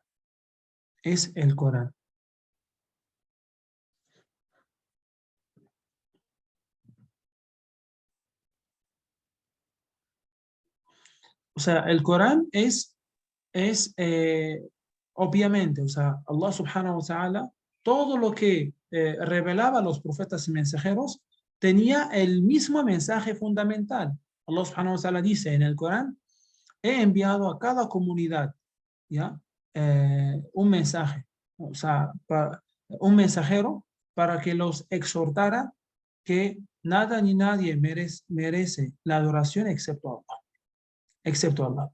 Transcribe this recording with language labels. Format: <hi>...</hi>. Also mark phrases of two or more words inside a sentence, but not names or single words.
<es>Es el Corán. O sea, el Corán es obviamente, o sea,</es> <ar>الله سبحانه وتعالى,</ar> <es>todo lo que revelaba a los profetas y mensajeros tenía el mismo mensaje fundamental.</es> <ar>الله سبحانه وتعالى</ar> <es>dice en el Corán, he enviado a cada comunidad, ¿ya? Un mensaje, o sea, un mensajero para que los exhortara que nada ni nadie merece la adoración excepto Allah.</es>